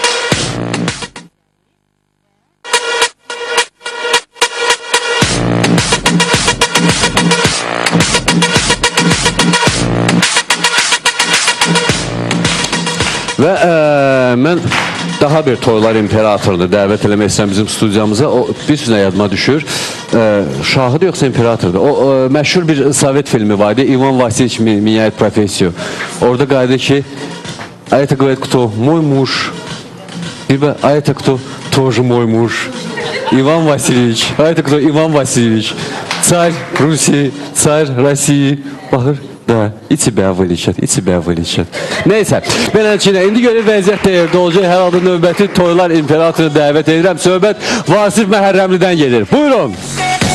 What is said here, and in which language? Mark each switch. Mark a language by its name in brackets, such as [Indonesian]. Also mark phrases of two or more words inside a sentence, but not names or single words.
[Azerbaijani] Və mən daha bir toylar imperatorunu dəvət eləmək istəyirəm bizim studiyamıza. O bir sözlə yadıma düşür. Şahıdır yoxsa imperatordur? O məşhur bir Sovet filmi vardı. [Russian] İvan Vasiliç меняет профессию. [Azerbaijani] Orada qaydı ki, [Russian] а это, говорит, кто? Мой муж. Либо, а это кто? Тоже мой муж. Иван Васильевич. А это кто? Иван Васильевич. Царь Руси, царь России. Bakır. Da, и тебя вылечат, и тебя вылечат. [Azerbaijani] Neyse, beləliklə, indi görür vəziyyət deyirdi olacaq. Hər halda növbəti toylar imperatoru dəvət edirəm. Söhbət Vasif Məhrəmlidən gelir. Buyurun.